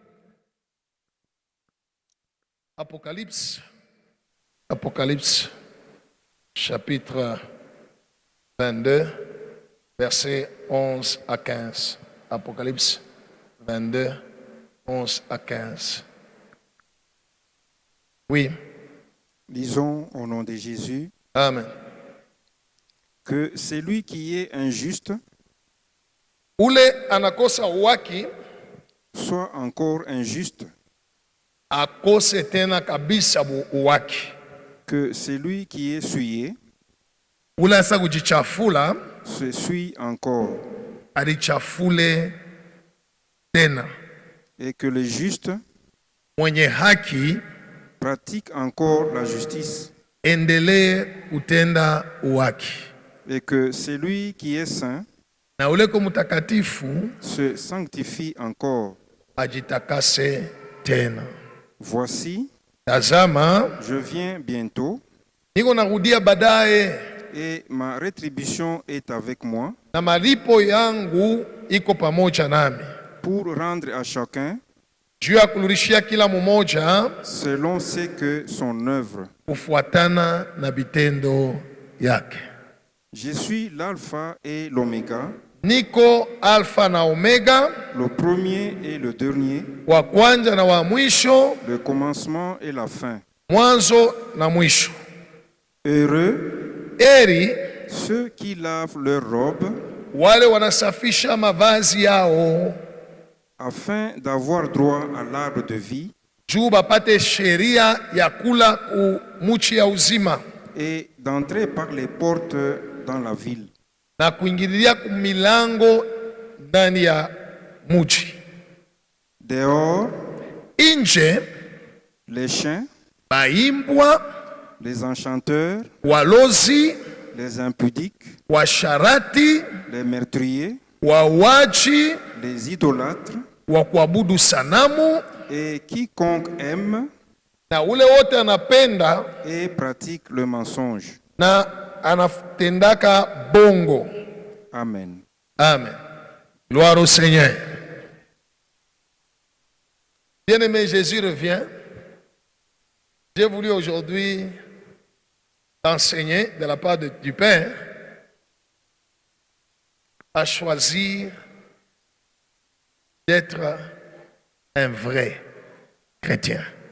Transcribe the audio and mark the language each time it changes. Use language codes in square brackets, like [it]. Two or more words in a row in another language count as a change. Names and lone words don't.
[fr] Apocalypse, chapitre 22, versets 11 à 15. Apocalypse 22, 11 à 15. Oui. Lisons au nom de Jésus Amen. que c'est lui qui est injuste [sw] Ule anakosa waki [fr] soit encore injuste, [sw] akose tena kabisa waki. [fr] que celui qui est souillé [sw] Ule asa kujichafula [fr] se suit encore, [sw] alichafule tena. [fr] et que le juste [sw] Mwenye haki [fr] pratique encore la justice, [sw] endelee kutenda uwaki. [fr] et que celui qui est saint [sw] Na ule ko mutakatifu [fr] se sanctifie encore. [sw] ajitakase tena. [fr] Voici, [sw] Tazama, [fr] je viens bientôt, [sw] niko narudia baadaye [fr] et ma rétribution est avec moi, [sw] na malipo yangu iko pamoja nami, [fr] pour rendre à chacun [sw] juu ya kurudishia kila mmoja [fr] selon ce que son œuvre. [sw] kufuatana na vitendo yake. [fr] Je suis l'alpha et l'oméga, [sw] Niko Alfa na Omega, [fr] le premier et le dernier, [sw] wa kwanza na wa mwisho, [fr] le commencement et la fin. [sw] mwanzo na mwisho. [fr] Heureux [sw] Heri [fr] ceux qui lavent leurs robes [sw] wale wanasafisha mavazi yao [fr] afin d'avoir droit à l'arbre de vie [sw] juu bapate sheria ya kula kumuchi ya uzima [fr] et d'entrer par les portes dans la ville. [sw] na kuingililia kumilango ndani ya muji. [fr] Dehors, [sw] Nje [fr] les chiens, [sw] baimbwa, [fr] les enchanteurs, [sw] walozi, [fr] les impudiques, [sw] washarati, [fr] les meurtriers, [sw] wauaji, [fr] les idolâtres [sw] wa kuabudu sanamu [fr] et quiconque aime [sw] na ule wote anapenda [fr] et pratique le mensonge. [sw] na anatendaka bongo. [fr] Amen. Amen. Gloire au Seigneur. Bien-aimé, Jésus revient. J'ai voulu aujourd'hui t'enseigner de la part du Père à choisir d'être un vrai chrétien.